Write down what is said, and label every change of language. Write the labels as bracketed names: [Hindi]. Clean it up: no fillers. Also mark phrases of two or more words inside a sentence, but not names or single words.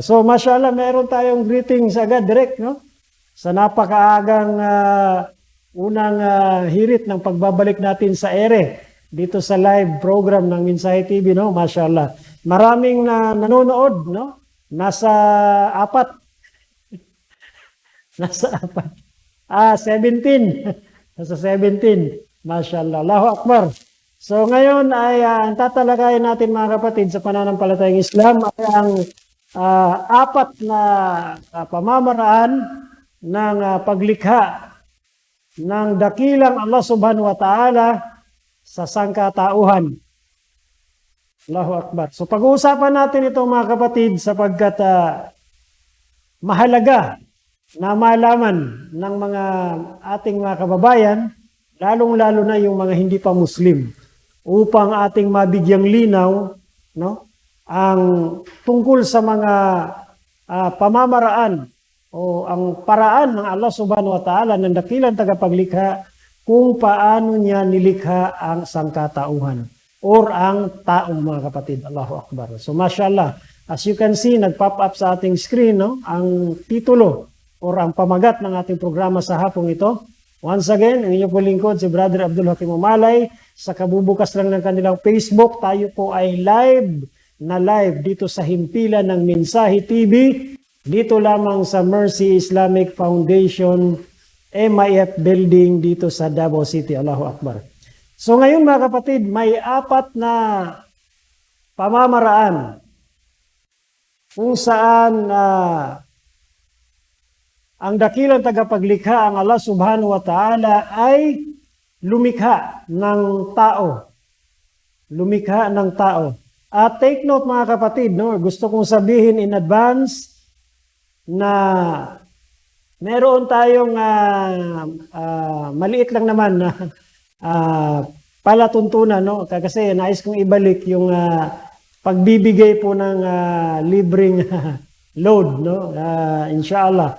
[Filipino] So, mashallah, meron tayong greetings agad, direct, sa napakaagang unang hirit ng pagbabalik natin sa ere dito sa [English] live program [Filipino] ng Mensahe TV, mashallah. Maraming nanonood, Nasa 4. Nasa 4. 17. Nasa 17. [Arabic] ما شاء الله. الله أكبر. [Filipino] So ngayon ay ang tatalakayin natin, mga kapatid, sa pananampalatayang Islam ay ang 4 na pamamaraan ng paglikha ng dakilang [Arabic] الله سبحانه وتعالى [Filipino] sa sangkatauhan. [Arabic] الله أكبر. [Filipino] So pag-uusapan natin ito, mga kapatid, sapagkat mahalaga na malaman ng mga ating mga kababayan, lalong-lalo na yung mga hindi pa Muslim, upang ating mabigyang linaw ang tungkol sa mga pamamaraan o ang paraan ng [Arabic] الله سبحانه وتعالى [Filipino] ng dakilang tagapaglikha kung paano niya nilikha ang sangkatauhan or ang taong mga kapatid. [Arabic] الله أكبر. [English] So mashallah, as you can see, [Filipino] nag-pop up sa ating screen ang titulo or ang pamagat ng ating programa sa hapong ito. [English] Once again, [Filipino] ang inyong po lingkod, si Brother Abdul Hakim Umalay. Sa kabubukas lang ng kanilang Facebook, tayo po ay live dito sa himpilan ng Mensahe TV. Dito lamang sa Mercy Islamic Foundation MIF building dito sa Davao City. [Arabic] الله أكبر. [Filipino] So ngayon mga kapatid, may 4 na pamamaraan kung saan ang dakilang tagapaglikha, ang [Arabic] الله سبحانه وتعالى [Filipino] ay lumikha ng tao. Lumikha ng tao. At [English] take note [Filipino] mga kapatid, gusto kong sabihin [English] in advance [Filipino] na meron tayong maliit lang naman na palatuntunan, kasi nais kong ibalik yung pagbibigay po ng libreng load, inshallah.